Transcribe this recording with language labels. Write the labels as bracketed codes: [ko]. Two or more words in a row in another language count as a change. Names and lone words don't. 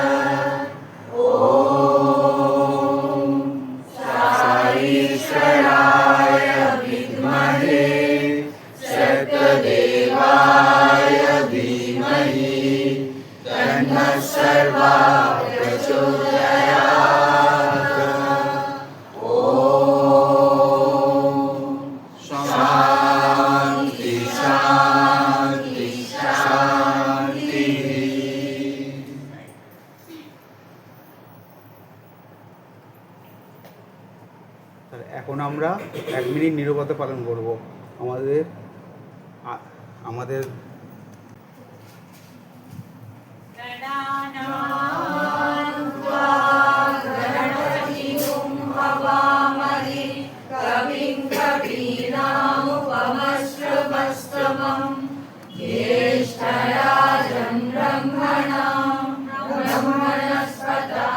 [sa] ॐ साईश्वराय विद्महे सत्यदेवाय धीमहि तन्नः सर्वा प्रचोदयात्। शांति शांति शांति। [bn] এখন আমরা 1 মিনিট নীরবতা পালন করব। আমাদের [sa] कविं कवीनामुपमश्रवस्तमं ज्येष्ठराजं ब्रह्मणस्पत